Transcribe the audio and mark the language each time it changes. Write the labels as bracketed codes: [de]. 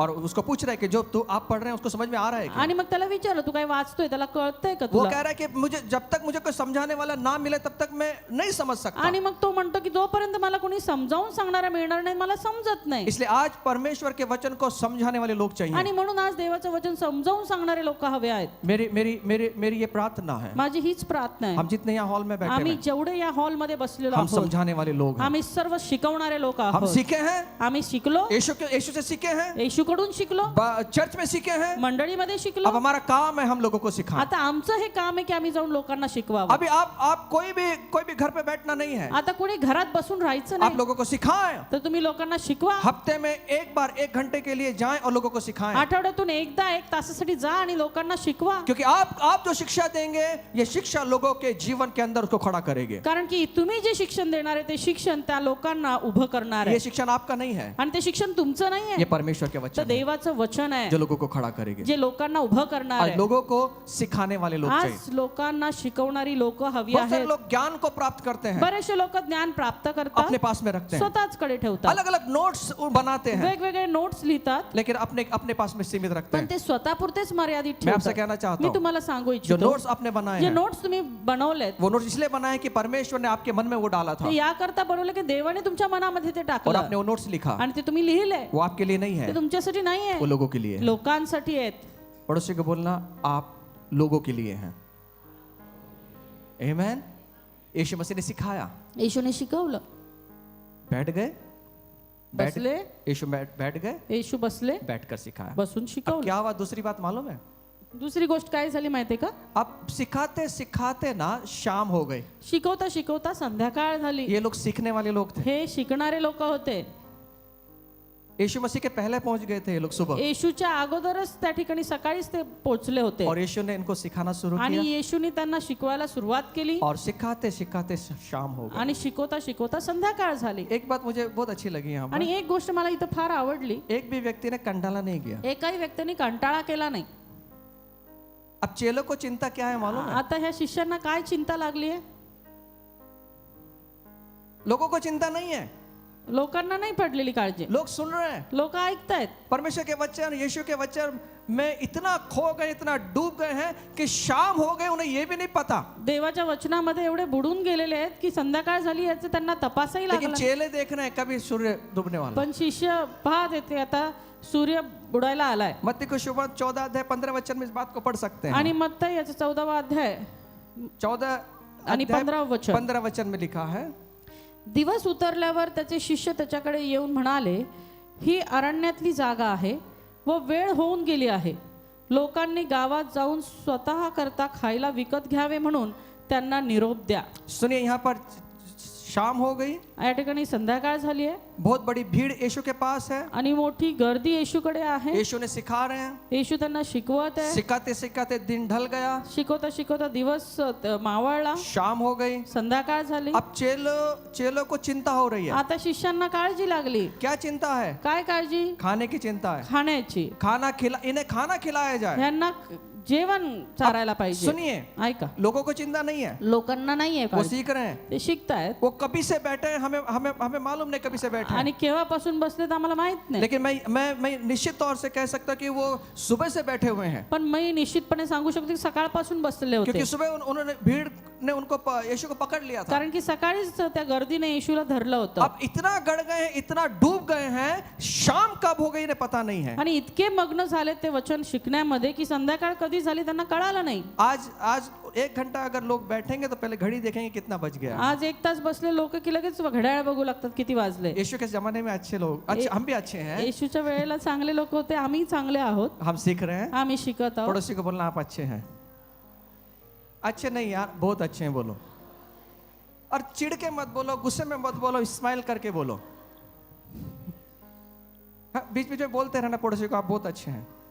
[hi] और उसको पूछ रहा है कि जो तू आप पढ़ रहे हैं उसको समझ में आ रहा है क्या? [mr] आणि मग त्याला विचारलं तू काय वाचतोय, त्याला कळतंय का [hi] वो [mr] तुला? [hi] कह रहा है कि मुझे जब तक मुझे कोई समझाने वाला ना मिले तब तक मैं नहीं समझ सकता. [mr] आणि मग तो म्हणतो की जोपर्यंत मला कोणी समजावून सांगणारा मिळणार नाही मला समजत नाही. [hi] इसलिए आज परमेश्वर के वचन को समझाने वाले लोग चाहिए. [mr] आणि म्हणून आज देवाचं वचन समजावून सांगणारे लोक हवे आहेत. [hi] मेरी मेरी मेरी मेरी ये प्रार्थना है, [mr] माझी हीच प्रार्थना आहे. [hi] हम जितने यहाँ हॉल में बैठे [mr] आम्ही [hi] हैं [mr] जेवढे या हॉल मध्ये बसलेलो [hi] हम [mr] आहोत [hi] समझाने वाले लोग हैं. [mr] आम्ही सर्व शिकवणारे लोक [hi] हम [mr] आहोत. [hi] सीखे हैं, [mr] आम्ही शिकलो, [hi] यीशु से सीखे हैं, [mr] येशूकडून शिकलो, [hi] चर्च में सीखे हैं. [mr] मंडळीमध्ये शिकलो. [hi] अब हमारा काम है हम लोगों को सिखाएं. [mr] आता आमचं हे काम आहे की आम्ही जाऊन लोकांना शिकवावं. [hi] अभी आप कोई भी घर पे बैठना नहीं है, [mr] आता कोणी घरात बसून राहायचं [hi] आप [mr] नाही [hi] लोगों को सिखाएं. [mr] तर तुम्ही लोकांना शिकवा. [hi] हफ्ते में एक बार 1 घंटे के लिए जाएं और लोगों को सिखाएं. [mr] आठवड्यातून एकदा 1 तासासाठी जा आणि लोकांना शिकवा. [hi] क्योंकि आप जो शिक्षा देंगे ये शिक्षा लोगों के जीवन के अंदर उसको खड़ा करेंगे. [mr] कारण की तुम्ही जे शिक्षण देणार आहे ते शिक्षण त्या लोकांना उभं करणार [hi] ये [mr] आहे [hi] शिक्षण आपका नहीं है, [mr] आणि ते शिक्षण तुमचं नाही [hi] ये [mr] आहे, [hi] परमेश्वर के [mr] तर [hi] वचन है [mr] देवाचं वचन आहे [hi] जो लोगों को खड़ा करेंगे. [mr] जे लोकांना उभं करणार [hi] और [mr] आहे. [hi] लोगों को सिखाने वाले लोग चाहिए. [mr] आज लोकांना शिकवणारी लोक हवी [hi] बहुत सारे [mr] आहेत. [hi] लोग ज्ञान को प्राप्त करते हैं, [mr] बरेचसे लोक ज्ञान प्राप्त [hi] अपने [mr] करतात, [hi] पास में रखते हैं, [mr] स्वतःच कडे ठेवतात, [hi] अलग अलग नोट्स बनाते हैं, [mr] वेगवेगळे नोट्स लिहितात, [hi] लेकिन अपने अपने पास में सीमित रखते [mr] पण [hi] हैं. [mr] ते स्वतःपुरतेच मर्यादित [hi] मैं आपसे [mr] ठेवतात. [hi] कहना चाहता [mr] मी [hi] हूं, [mr] तुम्हाला सांगू [hi] जो [mr] इच्छितो [hi] नोट्स आपने बनाए [mr] जे [hi] हैं [mr] नोट्स तुम्ही बनवलेत [hi] वो नोट्स इसलिए बनाए कि परमेश्वर ने आपके मन में वो डाला था [mr] ते याकरता बनवले की देवाने तुमच्या मनामध्ये ते [hi] और [mr] टाकलं [hi] आपने वो नोट्स लिखा. [mr] आणि ते तुम्ही लिहिले. [hi] वो आपके लिए नहीं है, [mr] ते तुमच्यासाठी नाही [hi] वो [mr] आहे, [hi] लोगों के लिए है. [mr] लोकांसाठी आहेत. [hi] पड़ोसी को बोलना आप लोगों के लिए हैं. आमेन. यीशु मसीह ने सिखाया. [mr] येशूने शिकवलं. [hi] बैठ गए, [mr] बसले, [hi] यीशु बैठ गए, [mr] येशू बसले, [hi] बैठकर सिखाया. [mr] बसून [hi] अब [mr] शिकवलं. [hi] क्या हुआ दूसरी बात मालूम है? [mr] दुसरी गोष्ट काय झाली माहितीये का? [hi] अब सिखाते सिखाते ना शाम हो गई. [mr] शिकवता शिकवता संध्याकाळ झाली. [hi] ये लोग सीखने वाले लोग थे. [mr] हे शिकणारे लोक होते. [hi] यीशु मसीह के पहले पहुंच गए थे ये लोग सुबह, [mr] येशूच्या अगोदरच त्या ठिकाणी सकाळीच ते पोहोचले होते [hi] और यीशु ने इनको सिखाना शुरू [mr] आणि [hi] किया [mr] येशूने त्यांना शिकवायला सुरुवात केली [hi] और सिखाते सिखाते शाम हो गई. [mr] आणि शिकवता शिकवता संध्याकाळ झाली. [hi] एक बात मुझे बहुत अच्छी लगी यहाँ पर, [mr] आणि एक गोष्ट मला इथं फार आवडली. [hi] एक भी व्यक्ति ने कंटाला नहीं किया. [mr] एकाही व्यक्तीने कंटाळा केला नाही. [hi] अब चेलों को चिंता क्या है मालूम है? [mr] आता ह्या शिष्यांना काय चिंता लागली आहे? [hi] लोगों को चिंता नहीं है, [mr] लोकांना नाही पडलेली काळजी. [hi] लोग सुन रहे हैं [mr] लोक ऐकतायत. [hi] परमेश्वर के वचन, यीशु के वचन में इतना खो गए, इतना डूब गए हैं कि शाम हो गए उन्हें ये भी नहीं पता. [mr] देवाच्या वचनामध्ये एवढे बुडून गेलेले आहेत की संध्याकाळ झाली याचं त्यांना तपासही [hi] लेकिन [mr] लागला. [hi] चेले देख रहे हैं कभी सूर्य डूबने वाला. [mr] पण शिष्य पाहत येते आता सूर्य बुडायला आलाय. [hi] मत्ती को शुभ 14 अध्याय 15 वचन में इस बात को पढ़ सकते हैं. [mr] आणि मत्ती याचा 14वा अध्याय 14 आणि 15वा वचन. [hi] 15 वचन में लिखा है, [mr] दिवस उतरल्यावर त्याचे शिष्य त्याच्याकडे येऊन म्हणाले, ही अरण्यातली जागा आहे व वेळ होऊन गेली आहे. लोकांनी गावात जाऊन स्वतः करता खायला विकत घ्यावे म्हणून त्यांना निरोप द्या. [hi] सुनिए यहाँ पर शाम हो गई, [mr] या ठिकाणी संध्याकाळ झाली आहे [hi] बहुत बड़ी भीड़ यीशु के पास है. [mr] आणि मोठी गर्दी येशूकडे आहे. [hi] यीशु ने सिखा रहे हैं, [mr] येशू त्यांना शिकवत आहे. [hi] सिखाते सिखाते दिन ढल गया, [mr] शिकवता शिकवता दिवस मावळला, [hi] शाम हो गई. [mr] संध्याकाळ झाली. [hi] अब चेलों को चिंता हो रही है. [mr] आता शिष्यांना काळजी लागली. [hi] क्या चिंता है? [mr] काय काळजी? [hi] खाने की चिंता है. [mr] खाण्याची. [hi] इन्हें खाना खिलाया जाए. [mr] ह्यांना जेवण चारायला पाहिजे. [hi] सुनिए, [mr] ऐका, [hi] लोगों को चिंता नहीं है, [mr] लोकांना नाहीये [hi] वो [mr] काळजी. [hi] सीख रहे हैं. [mr] ते शिकतायत [hi] वो कभी से बैठे हैं, हमें हमें हमें मालूम नहीं कभी से बैठे हैं. [mr] आणि केव्हापासून बसलेत आम्हाला माहित नाही. [hi] लेकिन मैं निश्चित तौर से कह सकता कि वो सुबह से बैठे हुए हैं, [mr] पण मी निश्चितपणे सांगू शकतो की सकाळपासून बसलेले होते. [hi] क्योंकि सुबह उन्होंने भीड़ ने उनको यीशु को पकड़ लिया था. [mr] कारण की सकाळीच त्या गर्दीने येशूला धरलं होतं. [hi] अब इतना गड़ गए हैं, इतना डूब गए हैं, शाम कब हो गई इन्हें पता नहीं है. [mr] आणि इतके मग्न झाले ते वचन शिकण्यामध्ये की संध्याकाळ कधी झाली त्यांना कळालं नाही. [hi] आज 1 घंटा अगर लोग बैठेंगे तो पहले घड़ी देखेंगे कितना बज गया. [mr] आज 1 तास बसले लोक की लगेच घड्याळ बघू लागतात किती वाजले. [hi] यीशु के जमाने में अच्छे लोग, अच्छे हम भी अच्छे हैं, [mr] येशूच्या वेळेला चांगले लोक होते, आम्ही चांगले आहोत, [hi] हम सीख रहे हैं. [mr] आम्ही शिकत आहोत. [hi] पड़ोसी को बोलना आप अच्छे हैं. अच्छे नहीं यार, बहुत अच्छे हैं बोलो। और चिढ़ के मत बोलो, गुस्से में मत बोलो, स्माइल करके बोलो। हाँ, बीच बीच में बोलते रहना पड़ोसी को आप बहुत अच्छे हैं।